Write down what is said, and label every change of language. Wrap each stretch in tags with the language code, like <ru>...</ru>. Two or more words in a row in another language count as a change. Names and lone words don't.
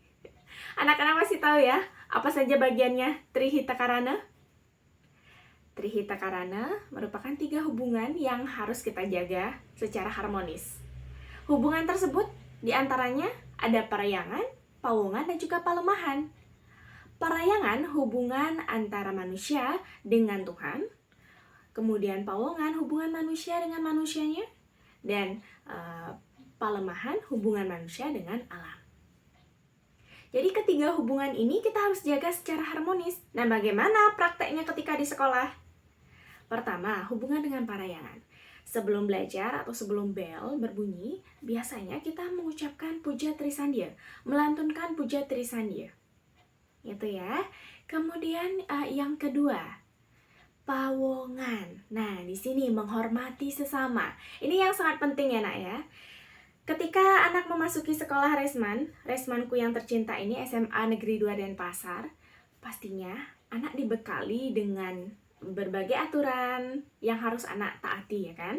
<id>Anak-anak masih tahu ya, apa saja bagiannya Trihita Karana? Trihita Karana merupakan 3 hubungan yang harus kita jaga secara harmonis. Hubungan tersebut diantaranya ada parayangan, pawongan, dan juga palemahan. Parayangan hubungan antara manusia dengan Tuhan, kemudian pawongan hubungan manusia dengan manusianya, dan palemahan hubungan manusia dengan alam. Jadi ketiga hubungan ini kita harus jaga secara harmonis. Nah, bagaimana prakteknya ketika di sekolah? Pertama, hubungan dengan parayangan. Sebelum belajar atau sebelum bel berbunyi, biasanya kita mengucapkan puja Trisandya, melantunkan puja Trisandya. Itu ya. Kemudian yang kedua, pawongan. Nah, di sini menghormati sesama. Ini yang sangat penting ya, Nak ya. Ketika anak memasuki sekolah Resman, Resmanku yang tercinta ini SMA Negeri 2 Denpasar, pastinya anak dibekali dengan berbagai aturan yang harus anak taati ya kan.</id>